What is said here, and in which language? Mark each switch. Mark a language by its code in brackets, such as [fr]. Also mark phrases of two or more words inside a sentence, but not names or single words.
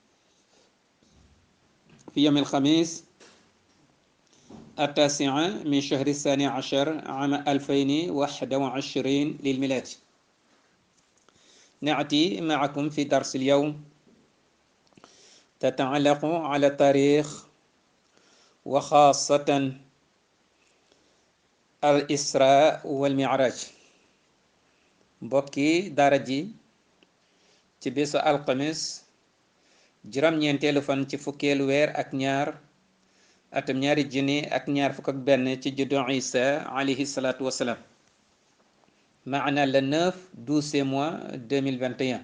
[ar] في يوم الخميس 9 من شهر الثاني عشر عام 2021 للميلاد، نأتي معكم في درس اليوم تتعلق على التاريخ، وخاصة الإسراء والمعراج. [wo] mbokki daara ji ci bésu alxamis juróom-ñeenteelu fan ci fukkeelu weer ak ñaar atam ñaari junni ak ñaar fukk ak benn ci juddu Isa [ar] عليه الصلاة والسلام, [wo] maana [fr] le 9/12 mois 2021.